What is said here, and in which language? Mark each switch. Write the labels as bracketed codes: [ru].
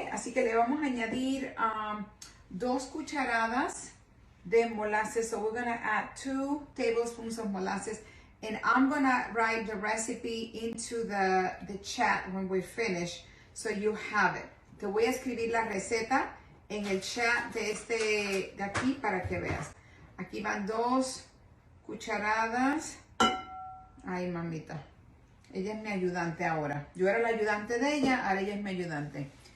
[es] Así que le vamos a añadir 2 cucharadas de molasses. [en] So we're going to add 2 tablespoons of molasses. And I'm going to write the recipe into the chat when we finish, so you have it. [es] Te voy a escribir la receta en el chat de aquí para que veas. Aquí van 2 cucharadas. Ay, mamita. Ella es mi ayudante ahora. Yo era la ayudante de ella, ahora ella es mi ayudante.